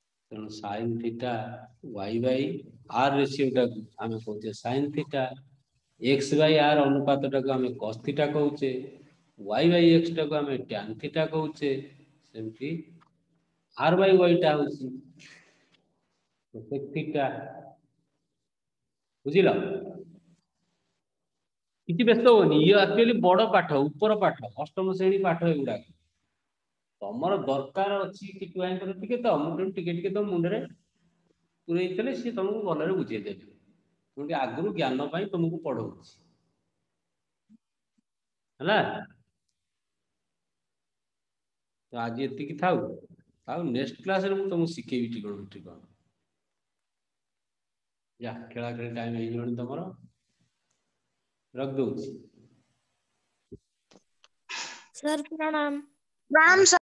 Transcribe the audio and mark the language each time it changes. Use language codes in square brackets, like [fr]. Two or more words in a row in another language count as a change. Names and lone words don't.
[or] ତେଣୁ sin θ [en] y by r [or] ରେସିଓଟାକୁ ଆମେ କହୁଛେ sin θ, [en] x by r [or] ଅନୁପାତଟାକୁ ଆମେ cos θ କହୁଛେ, [en] y by x [or] ଟାକୁ ଆମେ tan θ କହୁଛେ, ସେମିତି [en] r by y [or] ଟା ହଉଛି cosec θ। ବୁଝିଲ? କିଛି ବ୍ୟସ୍ତ ହୁଅନି, ଇଏ ଆକ୍ଚୁଆଲି ବଡ ପାଠ, ଉପର ପାଠ, ଅଷ୍ଟମ ଶ୍ରେଣୀ ପାଠ ଏଗୁଡାକ। ତମର ଦରକାର ଅଛି କି ଛୁଆଙ୍କର ଟିକେ ତ ମୁଁ ଟିକେ ଟିକେ ତ ମୁଣ୍ଡରେ ପୁରେଇଥିଲେ ସିଏ ତମକୁ ଭଲରେ ବୁଝେଇଦେବେ। ମୁଁ ଟିକେ ଆଗରୁ ଜ୍ଞାନ ପାଇଁ ତମକୁ ପଢଉଛି ହେଲା। ତ ଆଜି ଏତିକି ଥାଉ, ଆଉ [en] next class [or] ମୁଁ ତମକୁ ଶିଖେଇବି ଟ୍ରିଗୋନୋମେଟ୍ରି କଣ। ଯା ଖେଳା ଖେଳି ଟାଇମ ହେଇଯିବଣି ତମର, ରଖିଦଉଛି। [hi] सर प्रणाम। राम